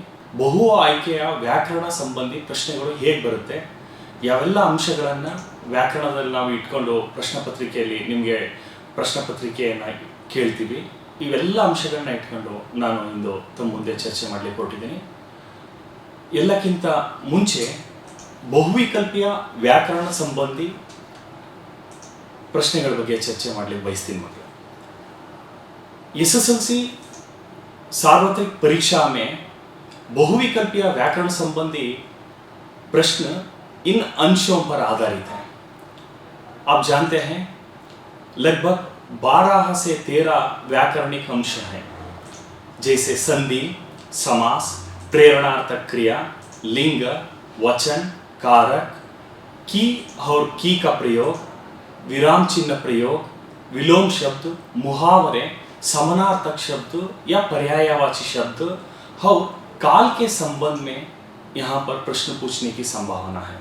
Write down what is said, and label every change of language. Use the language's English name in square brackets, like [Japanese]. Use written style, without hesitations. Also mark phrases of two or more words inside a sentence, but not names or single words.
[Kannada] ಬಹು ಆಯ್ಕೆಯ ವ್ಯಾಕರಣ ಸಂಬಂಧಿ ಪ್ರಶ್ನೆಗಳು ಹೇಗೆ ಬರುತ್ತೆ, ಯಾವೆಲ್ಲ ಅಂಶಗಳನ್ನು ವ್ಯಾಕರಣದಲ್ಲಿ ನಾವು ಇಟ್ಕೊಂಡು ಪ್ರಶ್ನೆ ಪತ್ರಿಕೆಯಲ್ಲಿ ನಿಮಗೆ ಪ್ರಶ್ನೆ ಪತ್ರಿಕೆಯನ್ನು ಕೇಳ್ತೀವಿ, ಇವೆಲ್ಲ ಅಂಶಗಳನ್ನ ಇಟ್ಕೊಂಡು ನಾನು ಇಂದು ತಮ್ಮ ಮುಂದೆ ಚರ್ಚೆ ಮಾಡಲಿಕ್ಕೆ ಹೊರಟಿದ್ದೀನಿ. ಎಲ್ಲಕ್ಕಿಂತ ಮುಂಚೆ ಬಹುವಿಕಲ್ಪಿಯ ವ್ಯಾಕರಣ ಸಂಬಂಧಿ ಪ್ರಶ್ನೆಗಳ ಬಗ್ಗೆ ಚರ್ಚೆ ಮಾಡಲಿಕ್ಕೆ ಬಯಸ್ತೀನಿ. [Hindi] ಮಕ್ಕಳು, SSLC सार्वत्रिक परीक्षा में बहुविकल्पीय व्याकरण संबंधी प्रश्न इन अंशों पर आधारित है. आप जानते हैं लगभग 12 से 13 व्याकरणिक अंश हैं, जैसे संधि, समास, प्रेरणार्थक क्रिया, लिंग, वचन, कारक, की और की का प्रयोग, विराम चिन्ह प्रयोग, विलोम शब्द, मुहावरे, समानार्थक शब्द या पर्यायवाची शब्द और काल के संबंध में यहाँ पर प्रश्न पूछने की संभावना है.